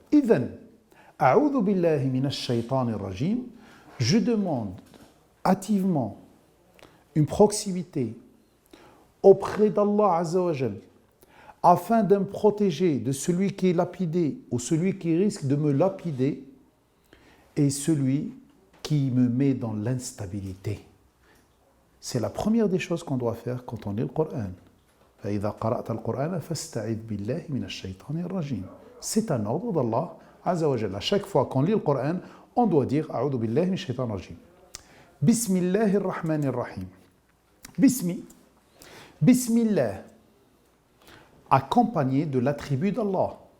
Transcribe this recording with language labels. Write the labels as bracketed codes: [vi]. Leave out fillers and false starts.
[ar] Idhan, a'udhu billahi minash shaitanir rajim, [fr] je demande hâtivement une proximité auprès d'Allah Azza wa Jalla afin de me protéger de celui qui est lapidé ou celui qui risque de me lapider et celui qui me met dans l'instabilité. c'est la première des choses qu'on doit faire quand on lit le Coran. [ar] فإذا قرأت القرآن فاستعذ بالله من الشيطان الرجيم. [fr] C'est un ordre d'Allah Azza wa Jalla. À chaque fois qu'on lit le Coran, on doit dire [ar] أعوذ بالله من الشيطان الرجيم. بسم الله الرحمن الرحيم. [fr] Bismillah, accompagné de l'attribut d'Allah.